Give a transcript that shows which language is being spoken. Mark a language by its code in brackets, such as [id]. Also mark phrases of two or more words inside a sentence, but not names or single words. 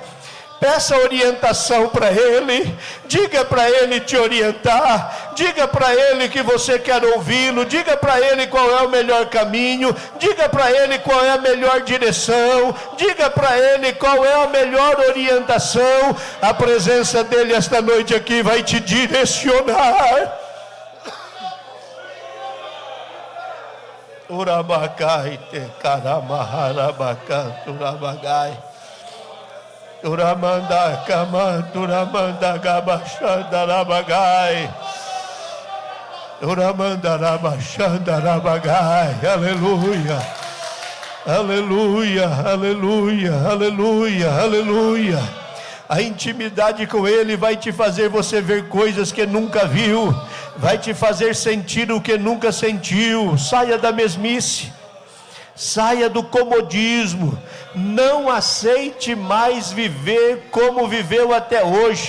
[pt] Peça orientação para ele, diga para ele te orientar, diga para ele que você quer ouvi-lo, diga para ele qual é o melhor caminho, diga para ele qual é a melhor direção, diga para ele qual é a melhor orientação. A presença dele esta noite aqui vai te direcionar. Urabacai te caramaharabacanto urabagai. Uramanda kamantu uramanda gabachanda rabagai. Uramanda rabachanda rabagai. Aleluia. Aleluia, aleluia, aleluia, aleluia. A intimidade com Ele vai te fazer você ver coisas que nunca viu, vai te fazer sentir o que nunca sentiu. Saia da mesmice, saia do comodismo, não aceite mais viver como viveu até hoje.